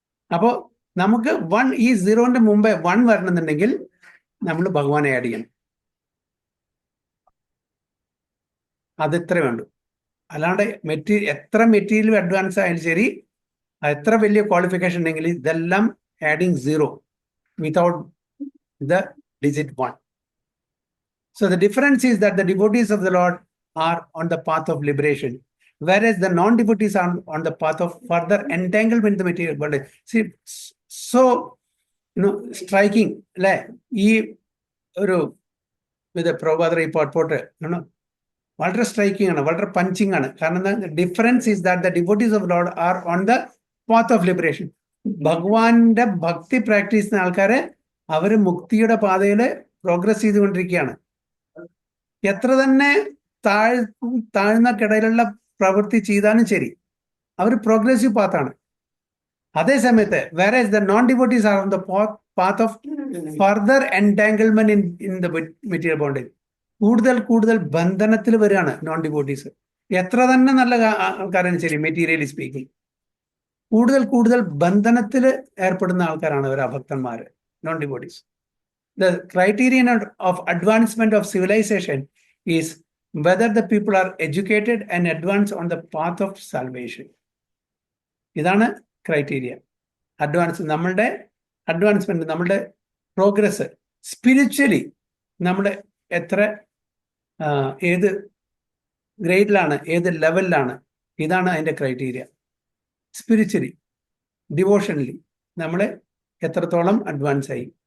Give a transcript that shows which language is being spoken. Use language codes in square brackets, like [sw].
[ml] അപ്പോ നമുക്ക് 1, ഈ സീറോന്റെ മുമ്പേ 1 വരണമെന്നുണ്ടെങ്കിൽ നമ്മൾ ഭഗവാനെ ആഡ് ചെയ്യണം. അതിത്ര വേണ്ടു. അല്ലാണ്ട് എത്ര മെറ്റീരിയൽ അഡ്വാൻസ് ആയാലും ശരി, എത്ര വലിയ ക്വാളിഫിക്കേഷൻ ഉണ്ടെങ്കിൽ ഇതെല്ലാം [en] Adding zero without the digit 1. So the difference is that the devotees of the Lord are on the path of liberation, whereas the non-devotees are on the path of further entanglement in the material world. See, so striking, [ml] അല്ലെ? ഈ ഒരു പ്രഭാത report വളരെ striking ആണ്, വളരെ punching ആണ്. കാരണം [en] Difference is that the devotees of Lord are on the path of liberation. [ml] ഭഗവാന്റെ ഭക്തി പ്രാക്ടീസ് ചെയ്യുന്ന ആൾക്കാരെ അവര് മുക്തിയുടെ പാതയിൽ പ്രോഗ്രസ് ചെയ്തുകൊണ്ടിരിക്കുകയാണ്. എത്ര തന്നെ താഴ്ന്ന കിടയിലുള്ള പ്രവൃത്തി ചെയ്താലും ശരി, അവർ പ്രോഗ്രസീവ് പാത്താണ്. അതേ സമയത്ത് വേറെ [en] The non devotees are on the path of further entanglement in the material bondage. [ml] കൂടുതൽ ബന്ധനത്തിൽ വരികയാണ് നോൺ ഡിവോട്ടീസ്. എത്ര തന്നെ നല്ല ആൾക്കാരാണ് ശരി, [en] materially speaking, [ml] കൂടുതൽ ബന്ധനത്തിൽ ഏർപ്പെടുന്ന ആൾക്കാരാണ് അവർ അഭക്തന്മാര്, non devotees. [en] The criterion of advancement of civilization is whether the people are educated and advanced on the path of salvation. [ml] ഇതാണ് ക്രൈറ്റീരിയ. നമ്മളുടെ അഡ്വാൻസ്മെന്റ്, നമ്മളുടെ പ്രോഗ്രസ് സ്പിരിച്വലി നമ്മുടെ എത്ര ഏത് ഗ്രേഡിലാണ്, ഏത് ലെവലിലാണ്, ഇതാണ് അതിൻ്റെ ക്രൈറ്റീരിയ. സ്പിരിച്വലി, ഡിവോഷണലി നമ്മൾ എത്രത്തോളം അഡ്വാൻസ് ആയി.